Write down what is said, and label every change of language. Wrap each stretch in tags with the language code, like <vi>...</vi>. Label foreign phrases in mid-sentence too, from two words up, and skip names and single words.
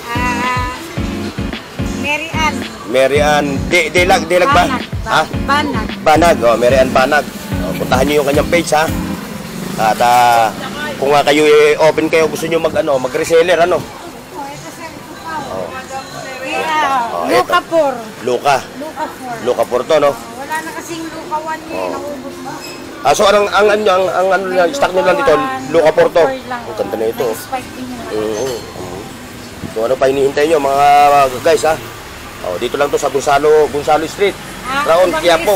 <tl>Mary Ann. Mary Ann. Delag ba? Ha? Banag. Banag, oh, Mary Ann Banag. Oh, puntahan niyo yung kanyang page, ha. At kung kayo open kayo, gusto niyo mag-reseller, ano? Oh, ito sir, ito pa. Oh. Yeah, ito. Luca 4. Luca. Luca 4. Luca Porto, no? Wala na kasing Luca 1 niya, naubos mo. So ang stock niyo lang dito, Luca Porto. Ang ganda na ito. May spike din yun. So ano pa hinihintay niyo, mga guys, ha? Oh, dito lang to sa Gonzalo Street. Raon, Quiapo.</tl>